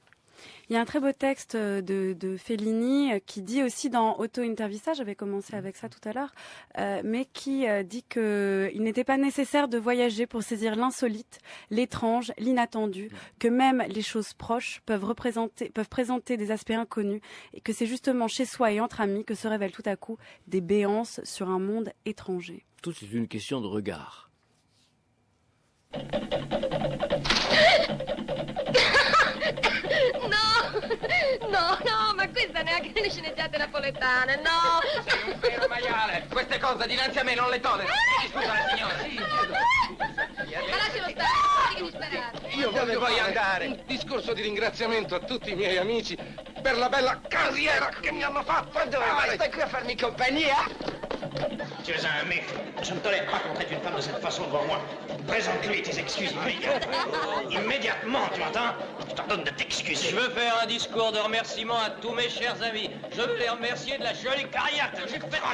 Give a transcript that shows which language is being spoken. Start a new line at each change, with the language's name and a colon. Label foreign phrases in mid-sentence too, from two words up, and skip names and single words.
French: Il y a un très beau texte de Fellini qui dit aussi dans Auto-Intervista, j'avais commencé avec ça tout à l'heure, mais qui dit qu'il n'était pas nécessaire de voyager pour saisir l'insolite, l'étrange, l'inattendu, que même les choses proches peuvent présenter des aspects inconnus, et que c'est justement chez soi et entre amis que se révèlent tout à coup des béances sur un monde étranger. Tout est une question de regard.
Italian: No, ma questa neanche nelle sceneggiate napoletane, no! Sei un vero maiale! Queste cose dinanzi a me non le tollero! Scusa, signora! Ma lascialo stare, non devi sparare! Io dove vuoi andare? Un discorso di ringraziamento a tutti i miei amici per la bella carriera che mi hanno fatto! Dove vai? Stai qui a farmi compagnia?
French: Tu es un mec. Je ne tolère pas qu'on traite une femme de cette façon devant moi. Présente-lui tes excuses immédiatement. Immédiatement, tu entends? Je t'ordonne de t'excuser. Je veux faire un discours de remerciement à tous mes chers amis. Je veux les remercier de la jolie carrière que j'ai faite.